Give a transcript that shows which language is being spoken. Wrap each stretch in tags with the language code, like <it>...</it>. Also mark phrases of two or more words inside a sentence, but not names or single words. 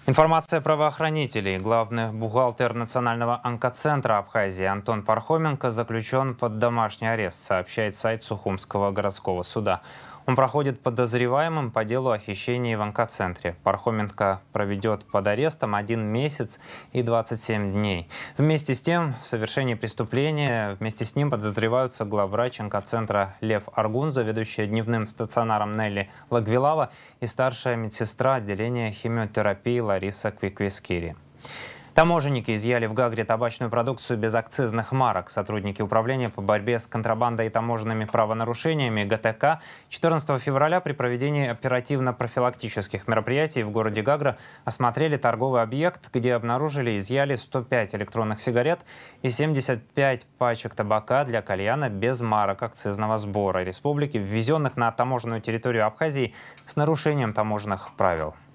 <ru>Информация правоохранителей. Главный бухгалтер Национального онкоцентра Абхазии Антон Пархоменко заключен под домашний арест, сообщает сайт Сухумского городского суда. Он проходит подозреваемым по делу о хищении в онкоцентре. Пархоменко проведет под арестом 1 месяц и 27 дней. Вместе с тем, в совершении преступления вместе с ним подозреваются главврач онкоцентра Лев Аргун, заведующая дневным стационаром Нелли Лагвилава и старшая медсестра отделения химиотерапии Лариса Квиквискири. Таможенники изъяли в Гагре табачную продукцию без акцизных марок. Сотрудники управления по борьбе с контрабандой и таможенными правонарушениями ГТК 14 февраля при проведении оперативно-профилактических мероприятий в городе Гагра осмотрели торговый объект, где обнаружили и изъяли 105 электронных сигарет и 75 пачек табака для кальяна без марок акцизного сбора республики, ввезенных на таможенную территорию Абхазии с нарушением таможенных правил.</ru>